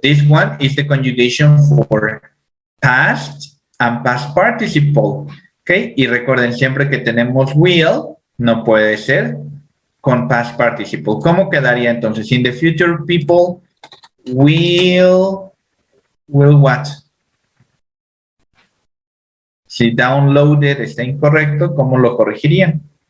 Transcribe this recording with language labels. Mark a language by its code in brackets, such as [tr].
[en] This one is the conjugation for past and past participle. [es] Okay, y recuerden siempre que tenemos will, no puede ser con past participle. ¿Cómo quedaría entonces? [en] In the future, people will what? [es] Si downloaded está incorrecto, ¿cómo lo corregirían?